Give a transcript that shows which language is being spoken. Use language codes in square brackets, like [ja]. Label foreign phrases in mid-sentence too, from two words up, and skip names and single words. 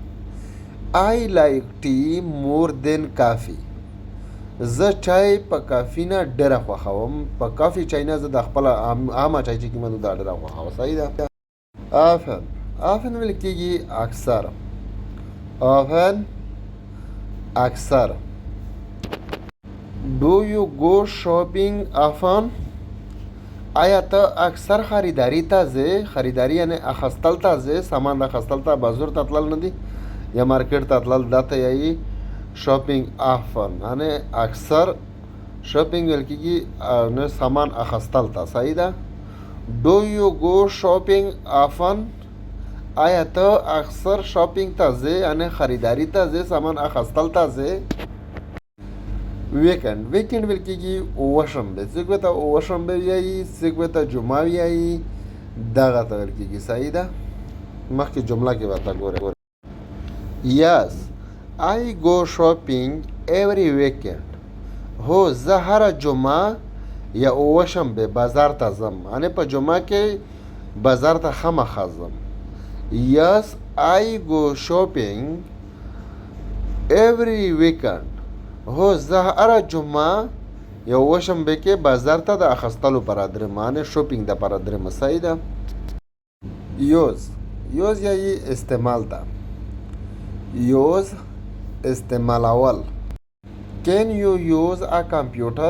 [en] I like tea more than coffee? [ps] زه چای په کافي نه ډېره خوښوم. په کافي چای نه زه د خپله عامه چای چې کومه دا ډېره خوښوم. صحیح ده. آفن ویل کېږي اکثر. often اکثر. [en] do you go shopping often؟ [ps] آیا ته اکثر خریداري ته ځې؟ خریداري یعنې اخیستل ته ځې، سامان اخیستل ته، بازار ته تلل نه دي یا مارکیټ ته تلل، دا ته یایي [en] shopping often, [ps] یعنې اکثر. شاپینګ ویل کېږي سامان اخیستل ته. صحیح ده. [en] do you go shopping often؟ [ps] آیا ته اکثر شاپینګ ته ځې، یعنې خریداري ته ځې، سامان اخیستل ته ځې. ویکند ویل کېږي اووه-شنبې. څوک به ته اووه-شنبې وایي، څوک به ته جمعه وایي، دغه ته ویل کېږي. صحیح ده. مخکې جمله کې ورته ګورئ. [en] Yes I go shopping every weekend. [ps] هو زه هره جمعه یا اووه-شنبې بازار ته ځم، یعنې په جمعه کې بازار ته خامخا ځم. [en] Yes, I go shopping every weekend. [ps] هو زه هره جمعه یا اووه-شنبې کې بازار ته د اخیستلو پر درم، یعنې شاپینګ دپاره درم. صحیح ده. یوز یایي استعمال ته. یوز استعمالول. [en] Can you use a computer?